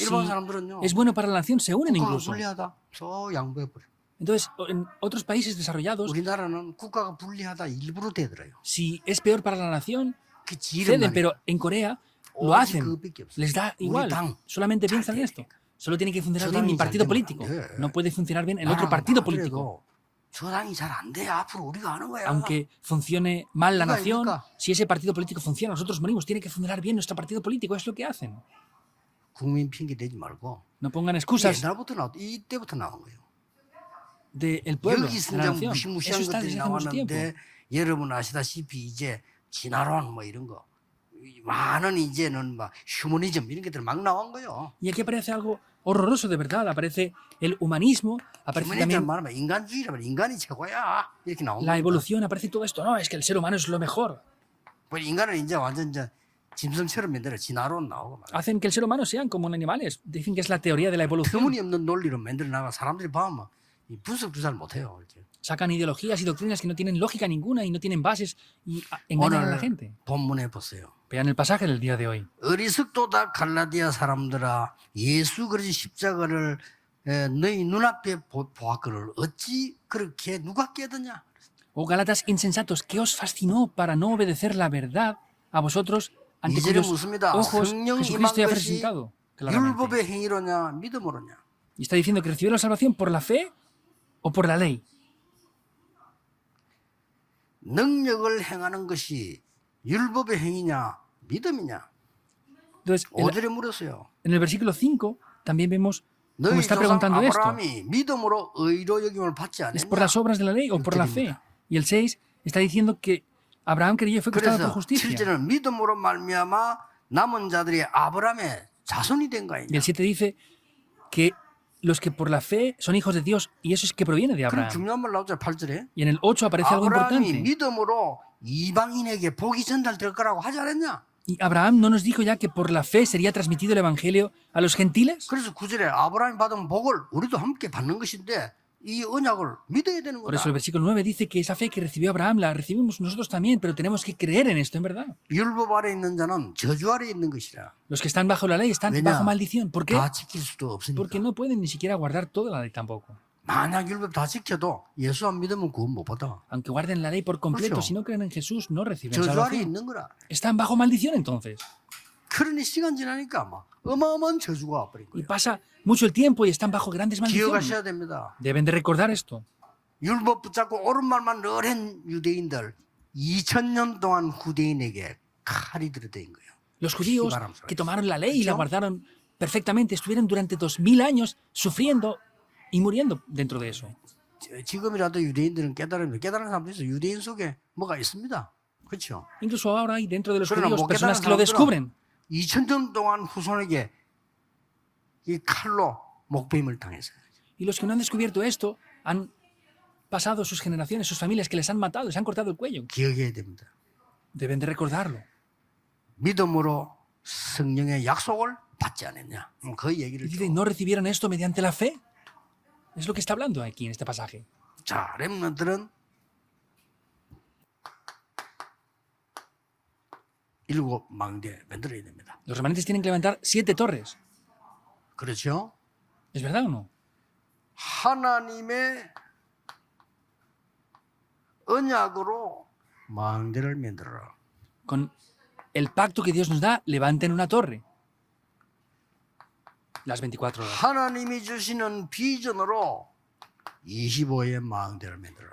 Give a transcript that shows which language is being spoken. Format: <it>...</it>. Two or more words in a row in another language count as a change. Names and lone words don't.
<ko>일본 사람들은요.</ko> <es>es bueno para la nación, se unen</es> <ko>국가가</ko> <es>incluso.</es> <ko>불리하다. 저 양보해버려.</ko> <es>Entonces, en otros países desarrollados,</es> <ko>우리나라는 국가가 불리하다 일부러 되더라요.</ko> <es>si es peor para la nación,</es> <ko>그 지름</ko> <es>ceden, pero en Corea lo hacen. Les da igual. Solamente piensan en esto. Solo tiene que funcionar bien mi partido político. No puede funcionar bien el otro partido político.</es> <ko>저 당이 잘 안 돼. 앞으로 우리가 하는 거야.</ko> <es>Aunque funcione mal la Diga, nación, diga. si ese partido político funciona, nosotros morimos. Tiene que funcionar bien nuestro partido político. Es lo que hacen.</es> <ko>국민 핑계 대지 말고.</ko> <es>No pongan excusas</es> <ko>옛날부터 이때부터 나온 거예요.</ko> <es>del pueblo,</es> <ko>여기</ko> <es>de la</es> <ko>진짜</ko> <es>nación.</es> <ko>무시무시한</ko> <es>Eso está</es> <ko>것들이</ko> <es>desde hace mucho tiempo.</es> <ko>나왔는데 여러분 아시다시피 이제 진화론 뭐 이런 거 많은 이제는 막 휴머니즘 이런 것들 막 나온 거예요.</ko> <es>Y aquí aparece algo horroroso de verdad. Aparece el humanismo, aparece</es> <ko>휴머니즘</ko> <es>también</es> <ko>말하면 인간주의라면 인간이 최고야 이렇게 나온</ko> <es>la</es> <ko>거예요.</ko> <es>evolución, aparece todo esto. No, es que el ser humano es lo mejor.</es> <ko>뭐 인간을 이제 완전 이제 짐승처럼 만들어 진화론 나오고 막</ko> <es>Hacen que el ser humano sean como animales. Dicen que es la teoría de la evolución.</es> <ko>터무니없는 논리로 만들어 나가 사람들이 보면 이 분석도 잘 못해요. 이렇게.</ko> <es>Sacan ideologías y doctrinas que no tienen lógica ninguna y no tienen bases y engañan a la</es> <ko>오늘</ko> <es>gente.</es> <ko>본문에 보세요.</ko> <es>Vean el pasaje del día de hoy.</es> <ko>어리석도다 갈라디아 사람들아 예수 그리스도 십자가를 너희 눈앞에 보았거늘 어찌 그렇게 누가 깨드냐.</ko> <es>Oh Gálatas insensatos, ¿qué os fascinó para no obedecer la verdad a vosotros ante</es> <ko>이절에</ko> <es>cuyos</es> <ko>묻습니다.</ko> <es>ojos</es> <ko>성령</ko> <es>Jesucristo ya</es> <ko>임한</ko> <es>ha</es> <ko>것이</ko> <es>presentado claramente?</es> <ko>율법의 행위로냐 믿음으로냐.</ko> <es>Y está diciendo que recibió la salvación por la fe o por la ley.</es> <ko>능력을 행하는 것이 율법의 행위냐 믿음이냐.</ko> <es>Entonces,</es> <ko>어디에 물었어요.</ko> <es>en el versículo 5 también vemos cómo</es> <ko>너희</ko> <es>está</es> <ko>조상</ko> <es>preguntando esto.</es> <ko>아브라함이 믿음으로 의로 여김을 받지</ko> <es>¿Es por las</es> <ko>않았냐.</ko> <es>obras de la ley o por la fe? Y el 6 está diciendo que Abraham creyó y fue constado por</es> <ko>그래서</ko> <es>justicia.</es> <ko>7절은 믿음으로 말미암아 남은 자들이 아브라함의 자손이 된</ko> <es>Y</es> <ko>거아니냐.</ko> <es>el 7 dice que los que por la fe son hijos de Dios y eso es que proviene de</es> <ko>그럼</ko> <es>Abraham.</es> <ko>중요한 말 나오죠. 8절에.</ko> <es>Y en el 8 aparece algo</es> <ko>아브라함이</ko> <es>importante.</es> <ko>믿음으로 이방인에게 복이 전달될 거라고 하지 않았냐.</ko> <es>¿Y Abraham no nos dijo ya que por la fe sería transmitido el evangelio a los gentiles?</es> <ko>그래서 9절에 아브라함이 받은 복을 우리도 함께 받는 것인데 이 언약을 믿어야 되는</ko> <es>Por</es> <ko>거다.</ko> <es>eso el versículo 9 dice que esa fe que recibió Abraham la recibimos nosotros también, pero tenemos que creer en esto, en verdad.</es> <ko>율법 아래 있는 자는 저주 아래 있는 것이라.</ko> <es>Los que están bajo la ley están</es> <ko>왜냐?</ko> <es>bajo maldición. ¿Por qué?</es> <ko>다 지킬 수도 없으니까.</ko> <es>Porque no pueden ni siquiera guardar toda la ley tampoco.</es> <ko>만약 율법 다 지켜도 예수 안 믿으면 구원 못 받아.</ko> <es>Aunque guarden la ley por completo,</es> <ko>그렇죠.</ko> <es>si no creen en Jesús, no reciben</es> <ko>저주 아래</ko> <es>salvación.</es> <ko>있는 거라.</ko> <es>Están bajo maldición entonces.</es> <ko>그러니 시간 지나니까 막 어마어마한 저주가 와버린</ko> <es>Y</es> <ko>거예요.</ko> <es>pasa mucho el tiempo y están bajo grandes maldiciones.</es> <ko>기억하셔야 됩니다.</ko> <es>Deben de recordar esto.</es> <ko>율법 붙잡고 옳은 말만 늘 한 유대인들 2000년 동안 후대인에게 칼이 들어댄 거예요.</ko> <es>Los judíos</es> <ko>바람 소리.</ko> <es>que tomaron la ley y la ¿Escuchó? guardaron perfectamente estuvieron durante 2000 años sufriendo y muriendo dentro de eso.</es> <ko>지금이라도 유대인들은 깨달으면 깨달은 사람도 있어요. 유대인 속에 뭐가 있습니다. 그렇죠?</ko> <es>Incluso ahora hay dentro de los Pero no, judíos porque personas eran que lo sabios. descubren.</es> <ko>2000년 동안 후손에게 이 칼로 목베임을 당했어요.</ko> <es>Y los que no han descubierto esto han pasado sus generaciones, sus familias que les han matado, les han cortado el cuello.</es> <ko>기억해야 됩니다.</ko> <es>Deben de recordarlo.</es> <ko>믿음으로 성령의 약속을 받지 않았냐? 그</ko> <es>Y</es> <ko>얘기를</ko> <es>dice,</es> <ko>좀.</ko> <es>¿no recibieron esto mediante la fe? Es lo que está hablando aquí en este pasaje.</es> <ko>자, 렘넌트는 일곱 망대 만들어야 됩니다.</ko> <es>Los remanentes tienen que levantar 7 torres.</es> <ko>그렇죠?</ko> <es>¿Es verdad o no?</es> <ko>하나님의 언약으로 망대를 만들어라.</ko> <es>Con el pacto que Dios nos da, levanten una torre. Las 24 horas.</es> <ko>하나님이 주시는 비전으로 25의 망대를 만들어라.</ko>